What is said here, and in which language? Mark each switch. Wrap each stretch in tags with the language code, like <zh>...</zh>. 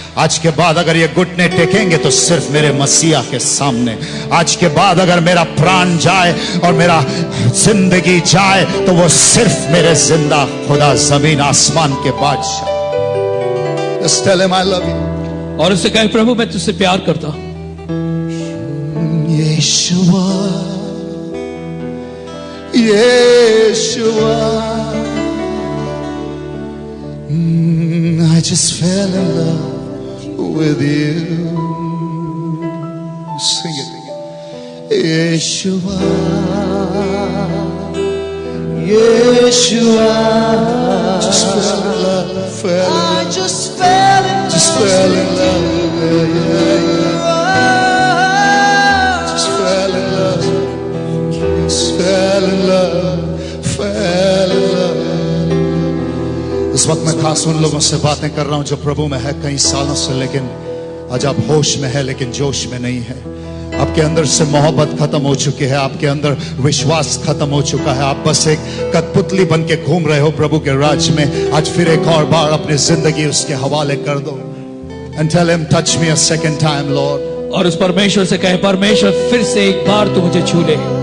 <hi>आज के बाद अगर ये घुटने टेकेंगे तो सिर्फ मेरे मसीहा के सामने। आज के बाद अगर मेरा प्राण जाए और मेरा जिंदगी जाए तो वो सिर्फ मेरे जिंदा खुदा, जमीन आसमान के बादशाह।</hi> <en>Just tell him I love you.</en> <hi>और उससे कहे, प्रभु मैं तुझसे प्यार करता हूं।</hi> <en>Yeshua Yeshua I just fell in love with you. Sing it. Yeshua, Yeshua. Just fell in love. I just fell in love. Just fell in love. Just fell in love. Just fell in love. Fell in love.</en> <hi>इस वक्त मैं खास उन लोगों से बातें कर रहा हूं जो प्रभु में है कई सालों से, लेकिन आज आप होश में है लेकिन जोश में नहीं है। आपके अंदर से मोहब्बत खत्म हो चुकी है, आपके अंदर विश्वास खत्म हो चुका है, आप बस एक कठपुतली बन के घूम रहे हो प्रभु के राज्य में। आज फिर एक और बार अपनी जिंदगी उसके हवाले कर दो।</hi> <en>And tell him, touch me a second time, Lord.</en> <hi>और उस परमेश्वर से कहे, परमेश्वर फिर से एक बार तू मुझे छू ले।</hi>